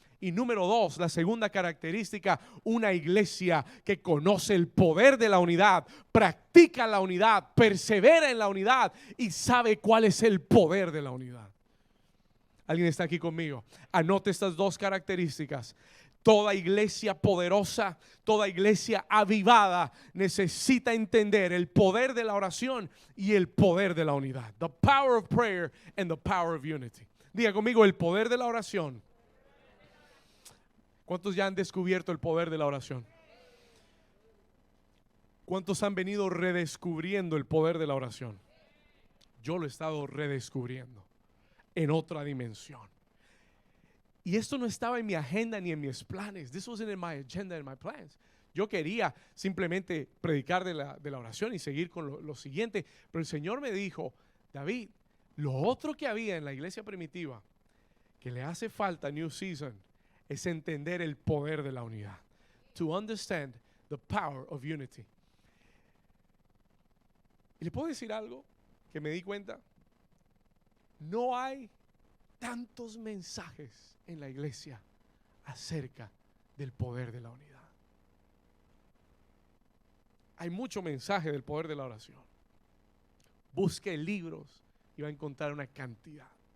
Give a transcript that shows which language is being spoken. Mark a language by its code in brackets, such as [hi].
[es] Y número 2, la segunda característica, una iglesia que conoce el poder de la unidad, practica la unidad, persevera en la unidad y sabe cuál es el poder de la unidad. ¿Alguien está aquí conmigo? Anote estas 2 características. Toda iglesia poderosa, toda iglesia avivada necesita entender el poder de la oración y el poder de la unidad. [en] The power of prayer and the power of unity. [es] Diga conmigo, el poder de la oración. ¿Cuántos ya han descubierto el poder de la oración? ¿Cuántos han venido redescubriendo el poder de la oración? Yo lo he estado redescubriendo en otra dimensión. Y esto no estaba en mi agenda ni en mis planes. [en] This wasn't in my agenda and my plans. [es] Yo quería simplemente predicar de la oración y seguir con lo siguiente. Pero el Señor me dijo, David, lo otro que había en la iglesia primitiva que le hace falta a New Season es entender el poder de la unidad. [en] To understand the power of unity. [es] ¿Y le puedo decir algo que me di cuenta? No hay tantos mensajes en la iglesia acerca del poder de la unidad. Hay mucho mensaje del poder de la oración. Busque libros y va a encontrar una cantidad.